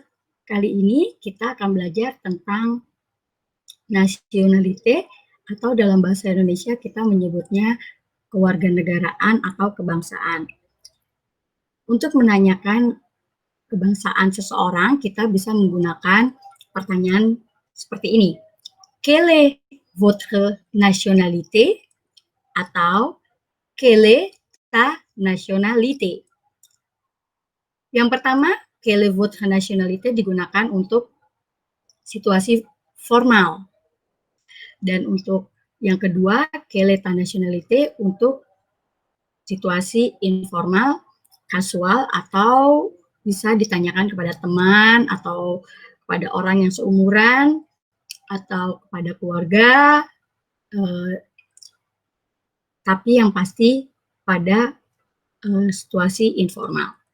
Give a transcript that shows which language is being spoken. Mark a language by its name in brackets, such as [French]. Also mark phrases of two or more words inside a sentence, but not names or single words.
[Indonesian] Kali ini kita akan belajar tentang nationalité atau dalam bahasa Indonesia kita menyebutnya kewarganegaraan atau kebangsaan. Untuk menanyakan kebangsaan seseorang, kita bisa menggunakan pertanyaan seperti ini. [French] Quelle est votre nationalité? Atau quelle est ta nationalité? [Indonesian] Yang pertama, [French] quelle est votre nationalité [Indonesian] digunakan untuk situasi formal. Dan untuk yang kedua, [French] quelle est ta nationalité [Indonesian] untuk situasi informal, kasual, atau bisa ditanyakan kepada teman atau kepada orang yang seumuran atau kepada keluarga, tapi yang pasti pada situasi informal.